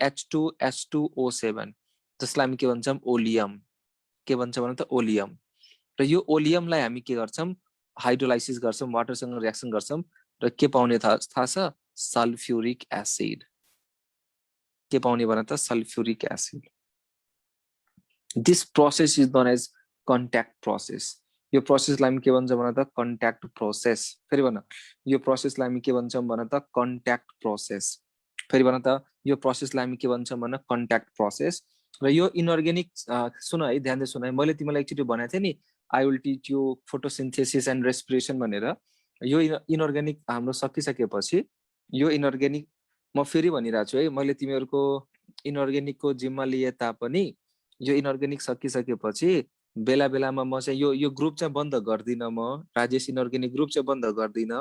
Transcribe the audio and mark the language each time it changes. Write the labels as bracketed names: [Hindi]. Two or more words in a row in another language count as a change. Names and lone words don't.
[Nepali] H2S2O7 जसलाई हामी के भन्छौँ? ओलियम. के भन्छ भन्न त? ओलियम. र यो ओलियमलाई हामी के गर्छौँ? हाइड्रोलाइसिस गर्छौँ, वाटरसँग रियाक्सन गर्छौँ र के पाउने थाहा छ? [English] sulphuric acid. [Nepali] के पाउने भन्न त? [English] sulphuric acid. This process is known as contact process. [Nepali] यो प्रोसेसलाई हामी के भन्छ भन्न त? [English] contact process. [Nepali] फेरि भन्न यो प्रोसेसलाई हामी के भन्छौँ भन्न त? [English] contact process. [Nepali] फेरि भन्न त यो प्रोसेसलाई हामी के भन्छौँ भन्न? [English] contact process. [Nepali] र यो इनअर्ग्यानिक सुन है, ध्यान दे सुन है, मैले तिमीलाई एकचोटि भनेको थिएँ नि [English] I will teach you photosynthesis and respiration [Nepali] भनेर। यो इनअर्ग्यानिक हाम्रो सकिसकेपछि यो इनअर्ग्यानिक म फेरि भनिरहेको छु है, मैले तिमीहरूको इनअर्ग्यानिकको जिम्मा लिए तापनि यो इनअर्ग्यानिक सकिसकेपछि बेला बेलामा म चाहिँ यो ग्रुप चाहिँ बन्द गर्दिनँ, म राजेश [English] inorganic group [Nepali] चाहिँ बन्द गर्दिनँ।